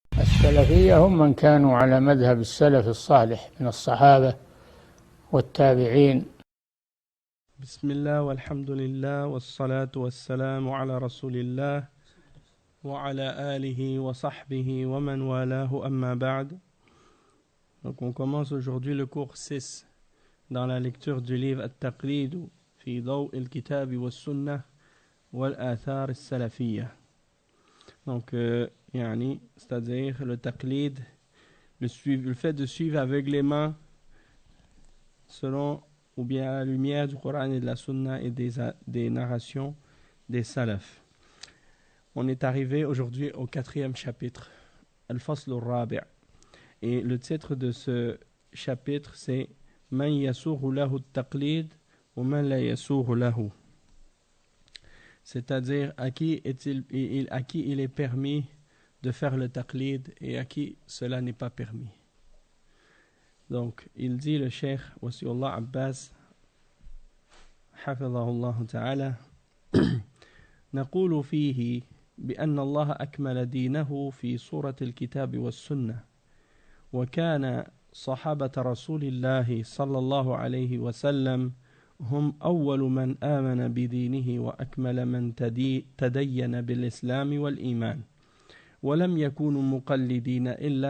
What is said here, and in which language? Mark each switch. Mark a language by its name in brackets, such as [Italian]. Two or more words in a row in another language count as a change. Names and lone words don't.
[Arabic] السلفية هم من كانوا على مذهب السلف الصالح من الصحابة والتابعين. بسم الله والحمد لله والصلاة والسلام على رسول الله وعلى آله وصحبه ومن والاه أما بعد. [French] Donc on commence aujourd'hui le cours 6 dans la lecture du livre At-Taqlid fi Daw' al-Kitab wa Sunnah wal Athar al-Salafiyya. Donc c'est-à-dire le taqlid, le fait de suivre aveuglément selon ou bien à la lumière du Coran et de la Sunna et des narrations des salafs. On est arrivé aujourd'hui au 4e chapitre, [Arabic] الفصل الرابع'. [French] Et le titre de ce chapitre c'est [Arabic] من يسوغ له التقليد ومن لا يسوغ له. [French] C'est-à-dire à qui il est permis de faire le taqlid et à qui cela n'est pas permis. Donc, il dit le cheikh Wasiullah Abbas [Arabic] حفظه الله تعالى نقول فيه بأن الله أكمل دينه في سورة الكتاب والسنة وكان صحابة رسول الله صلى الله عليه وسلم هم أول من آمن بدينه وأكمل من تدين بالإسلام والإيمان ولم يكونوا مقلدين إلا